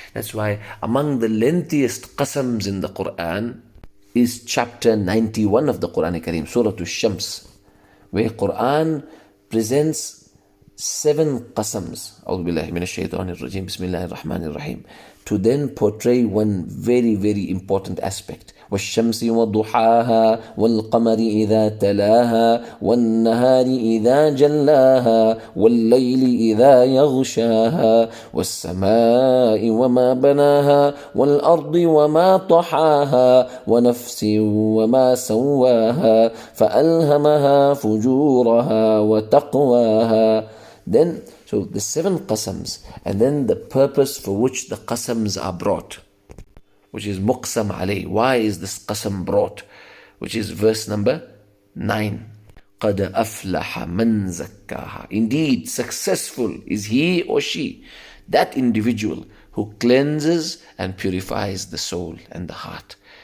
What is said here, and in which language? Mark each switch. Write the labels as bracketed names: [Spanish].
[English] That's why among the lengthiest qasams in the Quran is chapter 91 of the Quran Kareem, Surah Al-Shams, where Quran presents 7 qasams, A'udhu billahi minash shaitanir rajim, Bismillahir Rahmanir Rahim, to then portray one very, very important aspect. [Arabic] والشمس وضحاها والقمر إذا تلاها والنهار إذا جلاها والليل إذا يغشاها والسماء وما بناها والأرض وما طحاها ونفس وما سواها فألهمها فجورها وتقواها. [English] Then, so the 7 qasams, and then the purpose for which the qasams are brought, which is muqsam alayh. Why is this qasam brought? Which is verse number 9. [Arabic] قَدْ أَفْلَحَ مَنْ زَكَّاهَا. [English] Indeed, successful is he or she, that individual who cleanses and purifies the soul and the heart.